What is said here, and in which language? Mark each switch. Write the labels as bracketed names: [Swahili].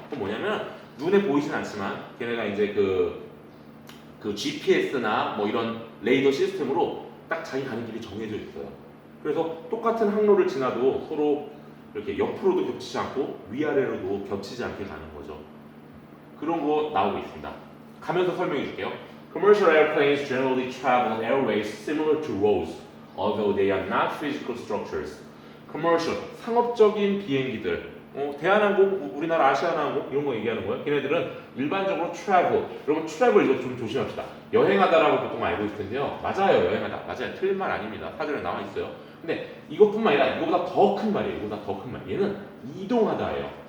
[Korean] 그건 뭐냐면 눈에 보이진 않지만 걔네가 이제 그 GPS나 뭐 이런 레이더 시스템으로 딱 자기 가는 길이 정해져 있어요. 그래서 똑같은 항로를 지나도 서로 이렇게 옆으로도 겹치지 않고 위아래로도 겹치지 않게 가는 거죠. 그런 거 나오고 있습니다. 가면서 설명해 줄게요. [English] Commercial airplanes generally travel on airways similar to roads, although they are not physical structures. [Korean] Commercial, 상업적인 비행기들, 대한항공, 우리나라 아시아나항공 이런 거 얘기하는 거예요. 걔네들은 일반적으로 travel, 여러분 travel 이거 좀 조심합시다. 여행하다라고 보통 알고 있을 텐데요. 맞아요, 여행하다. 맞아요, 틀린 말 아닙니다. 사전에 나와 있어요. 근데 이것뿐만 아니라 이거보다 더 큰 말이에요. 이거보다 더 큰 말. 얘는 이동하다예요.